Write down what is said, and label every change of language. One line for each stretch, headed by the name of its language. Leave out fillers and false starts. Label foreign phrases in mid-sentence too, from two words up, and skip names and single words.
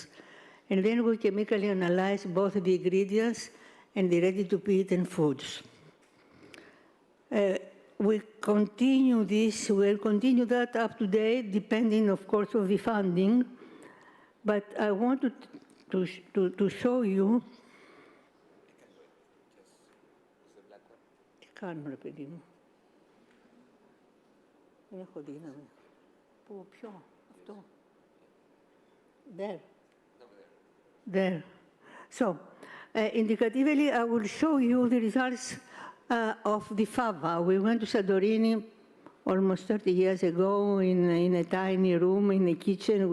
English: And then we chemically analyzed both the ingredients and the ready-to-eat foods. We continue this, we'll continue that up to date, depending, of course, on the funding. But I wanted to show you.
Greek: Κάνουμε, παιδί μου. Δεν έχω δύναμη. Πού, ποιο, αυτό.
English: There. There. So, indicatively, I will show you the results of the fava. We went to Santorini almost 30 years ago in a tiny room in a kitchen.